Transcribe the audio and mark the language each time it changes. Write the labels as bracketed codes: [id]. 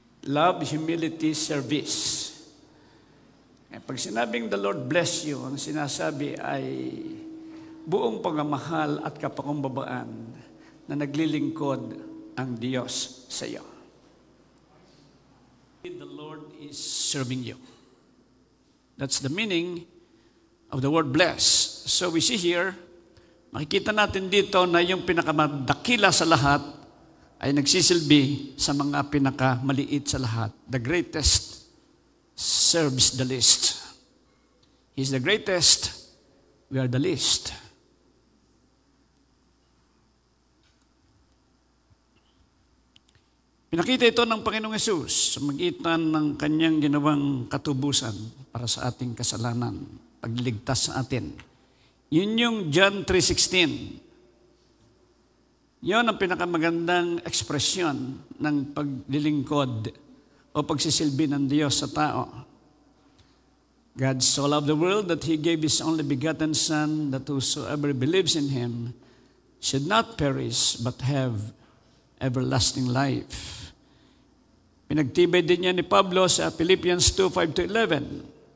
[en] Love, humility, service. [tl] Pag sinabing [en] the Lord bless you, [tl] ang sinasabi ay buong pagmamahal at kapakumbabaan na naglilingkod ang Diyos sa iyo. [en] The Lord is serving you. That's the meaning of the word bless. So we see here, [tl] makikita natin dito na yung pinakamadakila sa lahat ay nagsisilbi sa mga pinakamaliit sa lahat. [en] The greatest serves the least. He's the greatest, we are the least. [tl] Pinakita ito ng Panginoong Hesus sa magitan ng kanyang ginawang katubusan para sa ating kasalanan, pagliligtas sa atin. Yun yung John 3:16. Yun ang pinakamagandang ekspresyon ng paglilingkod o pagsisilbi ng Diyos sa tao. [en] God so loved the world that He gave His only begotten Son, that whosoever believes in Him should not perish but have everlasting life. [tl] Pinagtibay din niya ni Pablo sa Philippians 2:5-11.